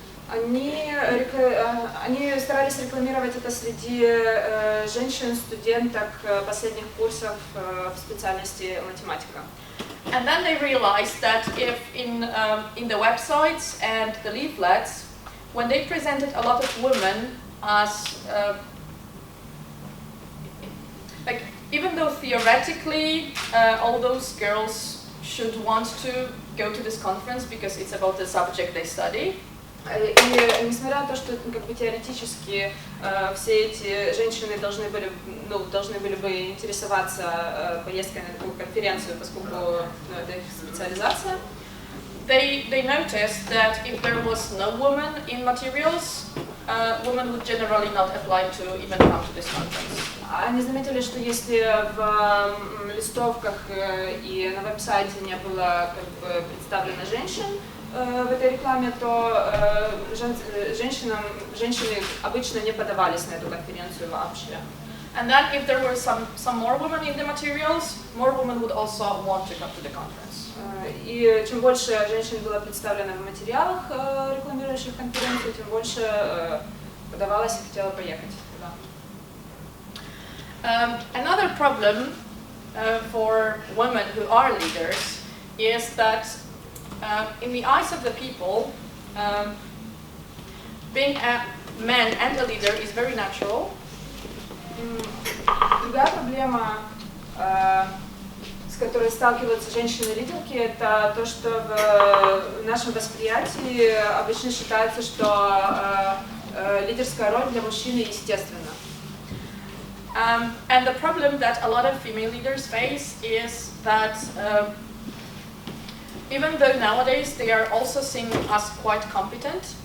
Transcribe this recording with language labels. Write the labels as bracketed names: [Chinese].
[Russian] Они старались рекламировать это среди женщин, студенток последних курсов в специальности математика. [English] And then they realized that if in the websites and the leaflets, when they presented a lot of women as like even though theoretically all those girls should want to go to this conference because it's about the subject they study. [Russian] И несмотря на то, что как бы теоретически все эти женщины должны были бы интересоваться поездкой на такую конференцию, поскольку это их специализация, [English] they noticed that if there was no woman in materials, women would generally not apply to even come to this conference. [Russian] Они заметили, что если в листовках и на веб-сайте не было как бы представлено женщин в этой рекламе, то женщины обычно не подавались на эту конференцию вообще. [English] And then if there were some more women in the materials, more women would also want to come to the conference. [Russian] И чем больше женщин было представлено в материалах, рекламирующих конференцию, тем больше подавалось и хотело поехать туда. [English] Another problem for women who are leaders is that in the eyes of the people, being a man and a leader is very natural. [Russian] Другая проблема, с которой сталкиваются женщины-лидерки, это то, что в нашем восприятии обычно считается, что лидерская роль для мужчины естественна. [English] And the problem that a lot of female leaders face is that even though nowadays they are also seen as quite competent,